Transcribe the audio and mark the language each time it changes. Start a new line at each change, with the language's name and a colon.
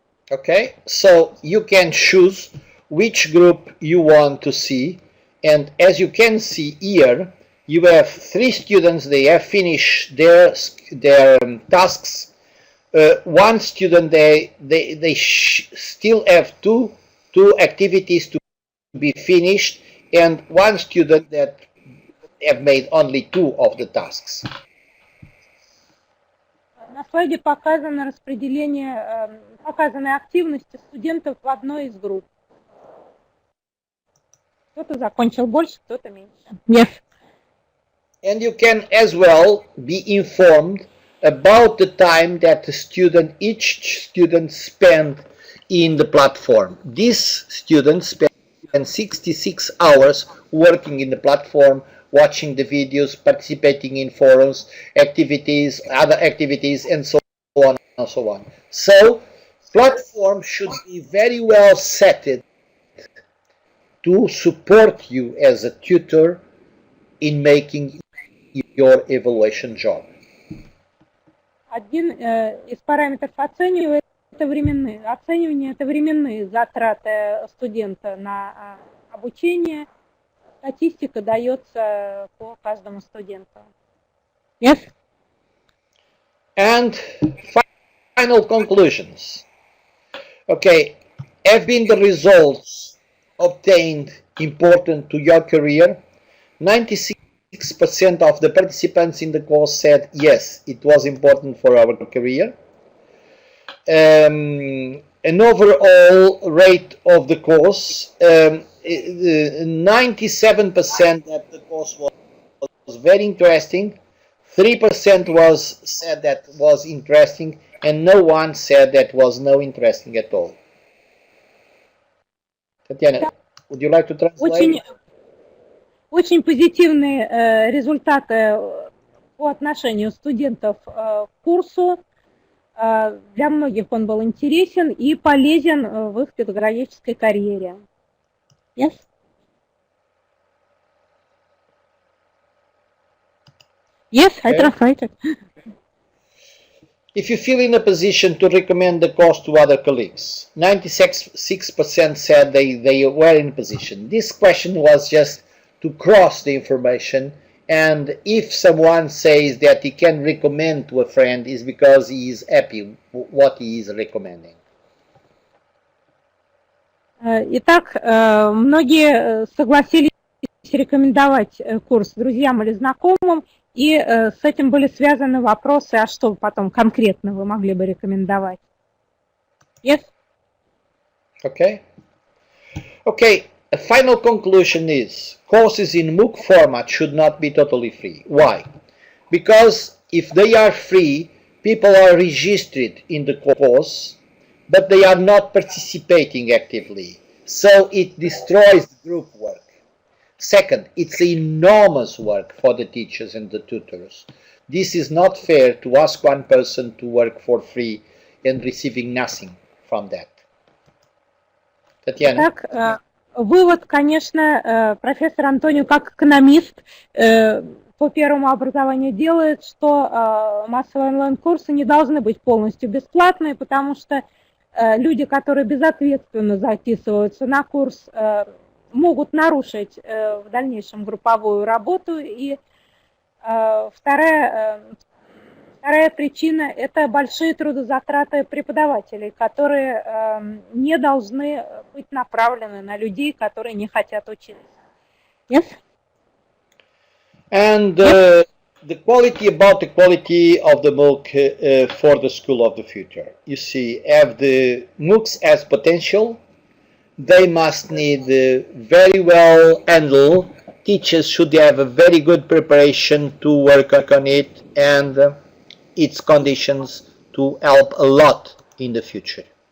English: Okay, so you can choose which group you want to see, and as you can see here, you have 3 students, they have finished their tasks. One student, they still have two activities to be finished, and one student that have made only 2 of the tasks.
Russian: На слайде показано распределение, показаны активности студентов в одной из групп. Кто-то закончил больше, кто-то меньше.
English: Yes. And you can as well be informed about the time that each student spent in the platform. This student spent 66 hours working in the platform, watching the videos, participating in forums, activities, other activities, and so on and so on. So, platform should be very well set to support you as a tutor in making your evaluation job.
Russian: Один из параметров оценивания это временные затраты студента на обучение. Статистика дается по каждому студенту.
English: Yes? And final conclusions. Okay, have been the results obtained important to your career? 96% of the participants in the course said yes, it was important for our career. An overall rate of the course, 97% that the course was very interesting, 3% said that was interesting, and no one said that was no interesting at all. Tatiana, would you like to translate?
Russian: Очень позитивные результаты по отношению студентов к курсу. Для многих он был интересен и полезен в их педагогической карьере.
English: Yes? Yes, I translated. If you feel in a position to recommend the course to other colleagues, 96% said they were in a position. This question was just to cross the information, and if someone says that he can recommend to a friend, is because he is happy with what he is recommending.
Russian: Итак, многие согласились рекомендовать курс друзьям или знакомым, и с этим были связаны вопросы, а что потом конкретно вы могли бы рекомендовать?
English: Yes? Okay. Okay. A final conclusion is courses in Mooc format should not be totally free. Why? Because if they are free, people are registered in the course, but they are not participating actively. So it destroys the group work. Second, it's enormous work for the teachers and the tutors. This is not fair to ask one person to work for free and receiving nothing from that.
Russian: Татьяна? Вывод, конечно, профессор Антонио, как экономист по первому образованию делает, что массовые онлайн-курсы не должны быть полностью бесплатные, потому что люди, которые безответственно записываются на курс, могут нарушить в дальнейшем групповую работу. И вторая причина – это большие трудозатраты преподавателей, которые не должны быть направлены на людей, которые не хотят учиться.
English: Yes? And the quality of the Mooc for the school of the future. You see, have the Moocs as potential, they must need very well handled. Teachers should have a very good preparation to work on it and its conditions to help a lot in the future.